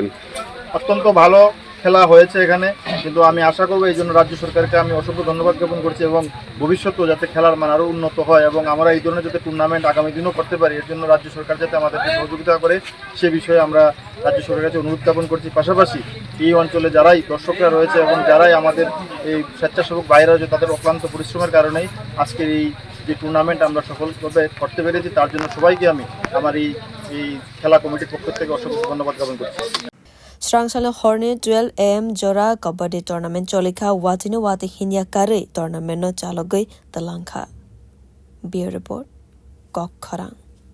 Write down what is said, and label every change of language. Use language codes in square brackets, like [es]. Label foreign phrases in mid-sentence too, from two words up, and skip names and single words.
[bn] অত্যন্ত ভালো খেলা হয়েছে এখানে, কিন্তু আমি আশা করবো এই জন্য রাজ্য সরকারকে আমি অসংখ্য ধন্যবাদ জ্ঞাপন করছি এবং ভবিষ্যতেও যাতে খেলার মান আরও উন্নত হয় এবং আমরা এই ধরনের যাতে টুর্নামেন্ট আগামী দিনও করতে পারি, এর জন্য রাজ্য সরকার যাতে আমাদেরকে সহযোগিতা করে সে বিষয়ে আমরা রাজ্য সরকারের কাছে অনুরোধ জ্ঞাপন করছি। পাশাপাশি এই অঞ্চলে যারাই দর্শকরা রয়েছে এবং যারাই আমাদের এই স্বেচ্ছাসেবক বাইরে রয়েছে তাদের অক্লান্ত পরিশ্রমের কারণেই আজকের এই যে টুর্নামেন্ট আমরা সফলভাবে করতে পেরেছি, তার জন্য সবাইকে আমি আমার এই খেলা কমিটির পক্ষ থেকে অসংখ্য ধন্যবাদ জ্ঞাপন করছি। [trp] Srangsala Horne 12 AM Jora Kabaddi tournament cholika watino wati hinya kare tournament no chalogoi talangkha. Beer report Kok Kharang.